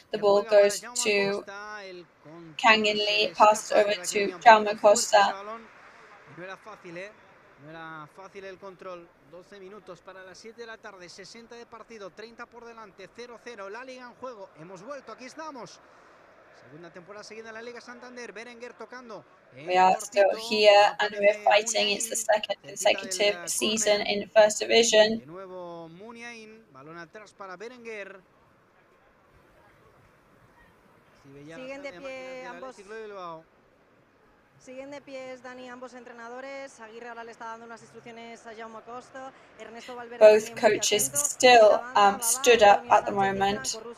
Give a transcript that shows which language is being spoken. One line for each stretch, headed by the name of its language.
English: The ball goes to kang-in, passed over to Jaume Costa.
Spanish: No era fácil, no era fácil el control. 12 minutos para las 7 de la tarde, 60 de partido, 30 por delante, 0-0, la Liga en juego. Hemos vuelto, aquí estamos. Segunda temporada seguida en la Liga Santander. Berenguer tocando.
English: We are still here and we're fighting. It's the second consecutive season in First Division.
Spanish: De nuevo Muniain, balón atrás para Berenguer. Siguen de pie ambos. Siguen de pies, Dani, ambos entrenadores. Aguirre ahora le está dando unas instrucciones a Jaume Costa. Ernesto Valverde.
English: Both coaches still stood up at the moment.